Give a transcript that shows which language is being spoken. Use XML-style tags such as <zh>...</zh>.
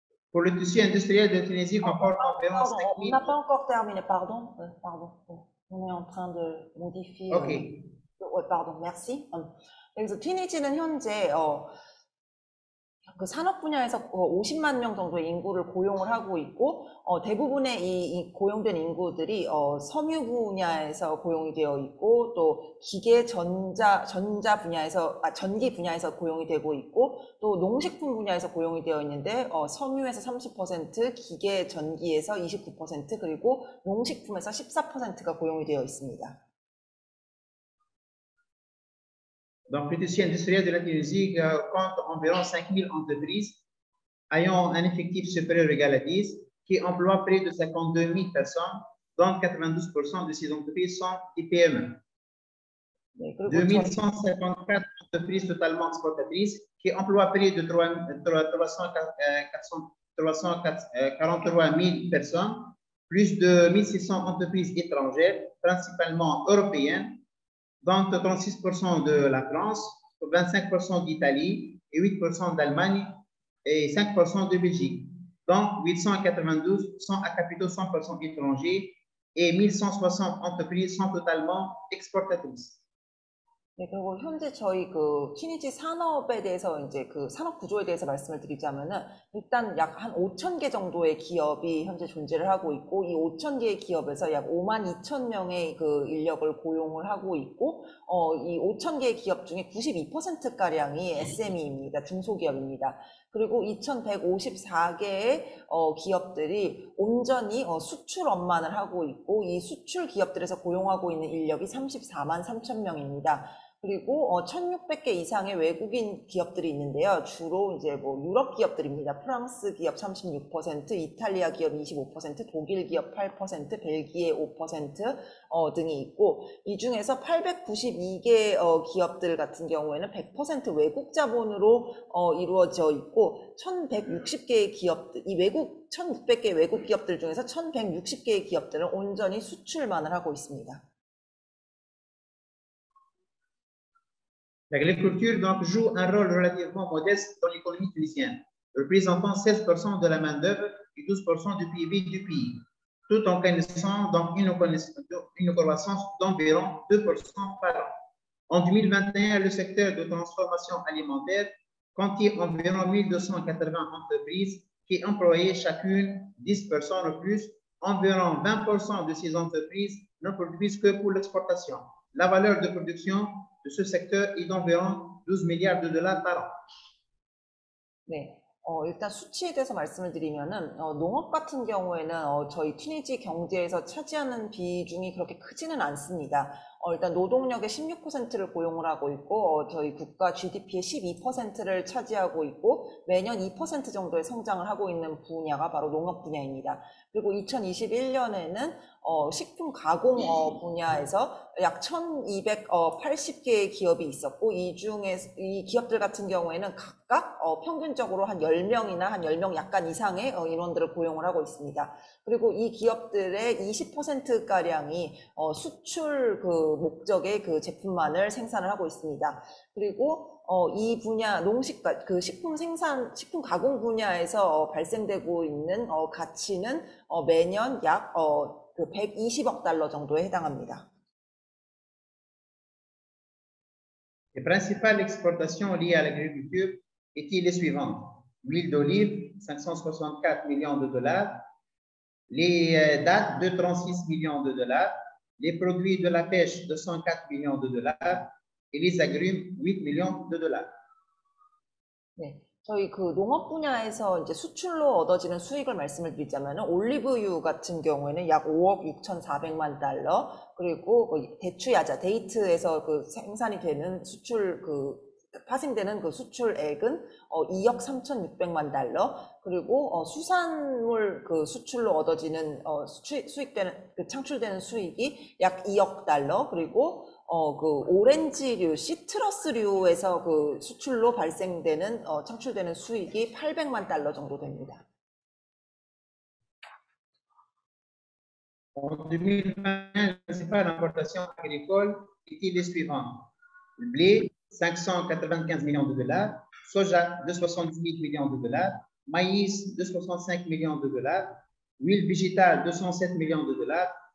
<fr>Pour le tissu industriel de Tunisie comporte environ 5 000... On n'a pas encore terminé, pardon. On est en train de modifier. Ok. Pardon, merci.</fr> <ko>그래서 튀니지는 현재 그 산업 분야에서 50만 명 정도의 인구를 고용을 하고 있고 대부분의 이 고용된 인구들이 섬유 분야에서 고용이 되어 있고 또 기계 전자 분야에서 전기 분야에서 고용이 되고 있고 또 농식품 분야에서 고용이 되어 있는데 섬유에서 30%, 기계 전기에서 29% 그리고 농식품에서 14%가 고용이 되어 있습니다.</ko> <fr>Donc, le tissu industriel de la Tunisie compte environ 5 000 entreprises ayant un effectif supérieur ou égal à 10, qui emploient près de 52 000 personnes, dont 92% de ces entreprises sont des PME. 2154 entreprises totalement exportatrices qui emploient près de 343 000 personnes, plus de 1600 entreprises étrangères, principalement européennes, dont 36% de la France, 25% d'Italie et 8% d'Allemagne et 5% de Belgique. Donc, 892 sont à capitaux 100% étrangers et 1160 entreprises sont totalement exportatrices.</fr> <ko>네, 그리고 현재 저희 그 튀니지 산업에 대해서 이제 그 산업 구조에 대해서 말씀을 드리자면은 일단 약 한 5,000개 정도의 기업이 현재 존재를 하고 있고 이 5,000개의 기업에서 약 52,000명의 그 인력을 고용을 하고 있고 이 5,000개의 기업 중에 92%가량이 SME입니다. 중소기업입니다. 그리고 2,154개의 기업들이 온전히 수출업만을 하고 있고 이 수출 기업들에서 고용하고 있는 인력이 34만 3천 명입니다. 그리고 1,600개 이상의 외국인 기업들이 있는데요. 주로 이제 뭐 유럽 기업들입니다. 프랑스 기업 36%, 이탈리아 기업 25%, 독일 기업 8%, 벨기에 5% 등이 있고 이 중에서 892개 기업들 같은 경우에는 100% 외국 자본으로 이루어져 있고 1,160개의 기업들, 이 1,600개의 외국 기업들 중에서 1,160개의 기업들은 온전히 수출만을 하고 있습니다.</ko> <fr>L'agriculture donc joue un rôle relativement modeste dans l'économie tunisienne, représentant 16% de la main-d'œuvre et 12% du PIB du pays, tout en connaissant donc une croissance d'environ 2% par an. En 2021, le secteur de transformation alimentaire comptait environ 1280 entreprises qui employaient chacune 10 personnes ou plus. Environ 20% de ces entreprises ne produisent que pour l'exportation. La valeur de production de ce secteur est d'environ 12 milliards de dollars par an.</fr> <ko>네. 일단 수치에 대해서 말씀을 드리면은, 농업 같은 경우에는, 저희 튀니지 경제에서 차지하는 비중이 그렇게 크지는 않습니다. 일단 노동력의 16%를 고용을 하고 있고, 저희 국가 GDP의 12%를 차지하고 있고, 매년 2% 정도의 성장을 하고 있는 분야가 바로 농업 분야입니다. 그리고 2021년에는, 식품 가공 분야에서 약 1,280개의 기업이 있었고, 이 중에, 이 기업들 같은 경우에는 각각 평균적으로 한 10명이나 한 10명 약간 이상의 인원들을 고용을 하고 있습니다. 그리고 이 기업들의 20%가량이 수출 그 목적의 그 제품만을 생산을 하고 있습니다. 그리고 이 분야 식품 가공 분야에서 발생되고 있는 가치는 매년 약 120억 달러 정도에 해당합니다.</ko> <fr>Les principales exportations liées à l'agriculture étaient les suivantes. L'huile d'olive, 564 millions de dollars. Les dattes, 236 millions de dollars. Les produits de la pêche, 204 millions de dollars. Et les agrumes, 8 millions de dollars.</fr> <ko>네. 저희 그 농업 분야에서 이제 수출로 얻어지는 수익을 말씀을 드리자면 올리브유 같은 경우에는 약 5억 6,400만 달러, 그리고 대추야자, 데이트에서 그 생산이 되는 파생되는 그 수출액은 2억 3,600만 달러, 그리고 수산물 그 수출로 얻어지는 창출되는 수익이 약 2억 달러, 그리고 그 오렌지류, 시트러스류에서 그 수출로 창출되는 수익이 800만 달러 정도 됩니다.</ko> <fr>En 2020, les principales importations agricoles étaient les suivantes. Le blé, 595 millions de dollars. Soja, 278 millions de dollars. Maïs, 265 millions de dollars. Huile végétale, 207 millions de dollars.</fr>